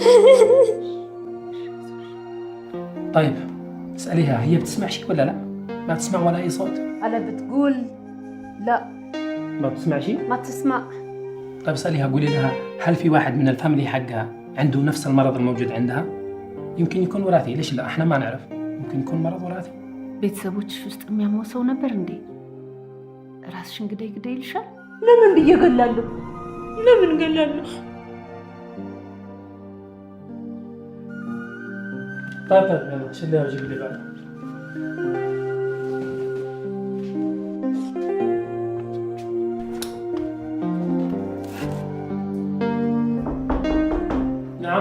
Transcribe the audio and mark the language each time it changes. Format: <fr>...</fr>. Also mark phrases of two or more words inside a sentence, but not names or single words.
<ar>طيب اسأليها هي بتسمع شيء ولا لا؟ ما تسمع ولا أي صوت؟ أنا بتقول لا ما بتسمع شيء؟ ما تسمع. طيب اسأليها قولي لها هل في واحد من الفاميلي حقها عنده نفس المرض الموجود عندها؟ يمكن يكون وراثي، ليش لا؟ احنا ما نعرف، يمكن يكون مرض وراثي.</ar> <am>ቤተሰቦችሽ ውስጥ የሚያመው ሰው ነበር እንዴ? ራስሽን ግደይ ይልሻል? ለምን ብዬ ገላለሁ? ለምን ገላለሁ?</am> <ar>طيب يلا شيليها وجيب لي بعد. نعم</ar>